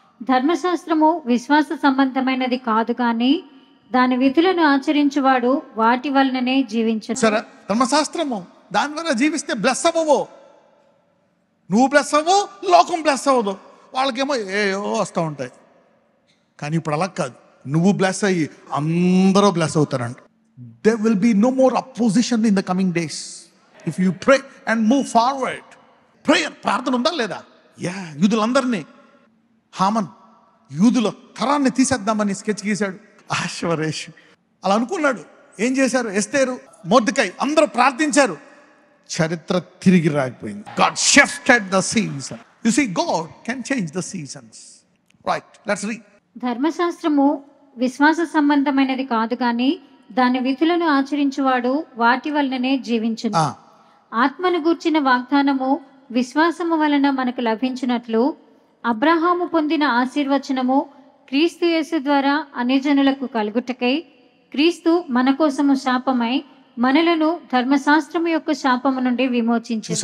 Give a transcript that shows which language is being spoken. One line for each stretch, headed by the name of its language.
Telugu: ధర్మశాస్త్రము విశ్వాస సంబంధమైనది కాదు కానీ దాని విధులను ఆచరించువాడు వాటి వలననే జీవించును. సరే, ధర్మశాస్త్రము దాని వల్ల జీవిస్తే బ్లెస్ అవ్వవు. నువ్వు బ్లెస్ అవ్వవు, లోకం బ్లెస్ అవ్వదు. వాళ్ళకేమో ఏయో వస్తూ ఉంటాయి. కానీ ఇప్పుడు అలా కాదు. నువ్వు బ్లెస్ అయ్యి అందరూ bless అవుతారంట.
English: There will be no more opposition in the coming days if you pray and move forward.
Telugu: Prayer, ప్రార్థన ఉందా లేదా? యూదులందరినీ, హామన్ యూదుల తరాన్ని తీసేద్దామని స్కెచ్ గీశాడు. ఆశ్వరేష్ అలా అనుకున్నాడు. ఏం చేశారు? ఎస్తేరు, మొర్దెకై అందరూ ప్రార్థించారు. చరిత్ర తిరిగి రాకపోయింది.
English: God shifted the season. You see, God can change the seasons. Right, let's read.
Telugu: ధర్మశాస్త్రము విశ్వాస సంబంధమైనది కాదు కానీ దాని విధులను ఆచరించువాడు వాటి వలననే జీవించును. ఆత్మను గూర్చిన వాగ్దానము విశ్వాసము వలన మనకు లభించినట్లు అబ్రహాము పొందిన ఆశీర్వచనము క్రీస్తు యేసు ద్వారా అన్యజనులకు కలుగుటకై క్రీస్తు మన కోసము శాపమై మనలను ధర్మశాస్త్రము యొక్క శాపము నుండి విమోచించారు.